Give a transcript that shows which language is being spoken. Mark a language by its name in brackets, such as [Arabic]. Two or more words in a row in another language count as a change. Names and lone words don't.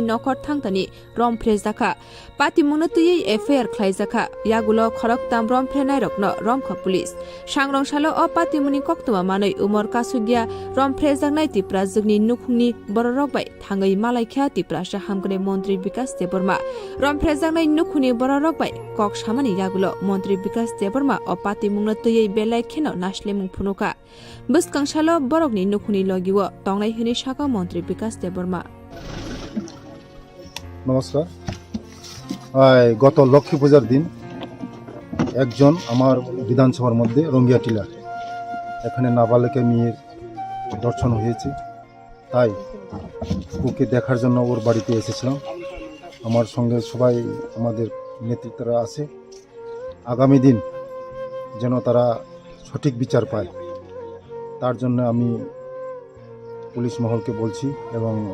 [Kok Borok] नखर थांतानि रमफ्रे जाखा पाति मुनतुयै एफआईआर ख्लाइजाखा यागुलो खरक ताम रमफ्रे नायरकन रमखा पुलिस सांग्रंसालो अ पाति मुनि कक्तमा मानै उमर कासुगिया रमफ्रे जागनाय तिप्राजुकनि नुखुंनि बररक बाय थाङै मालायख्या तिप्रासा हामगने मन्त्री विकास देबर्मा रमफ्रे जागनाय नुखुनि बररक बाय कक सामानि यागुलो मन्त्री विकास देबर्मा अ पाति मुंगतुयै बेलाय खेनो नासलेमुं फुनुका बसकांसालो बरकनि नुखुनि लगिवो तंनाय हनि शाखा मन्त्री विकास देबर्मा [Bangla] নমস্কার গত লক্ষ্মী পূজার দিন একজন আমার বিধানসভার মধ্যে রঙ্গিয়া টিলার এখানে নাবালিকা মেয়ের দর্শন হয়েছে তাই ওকে দেখার জন্য ওর বাড়িতে এসেছিলাম আমার সঙ্গে সবাই আমাদের নেতৃত্বরা আছে আগামী দিন যেন তারা সঠিক বিচার পায় তার জন্য আমি পুলিশ মহলকে বলছি এবং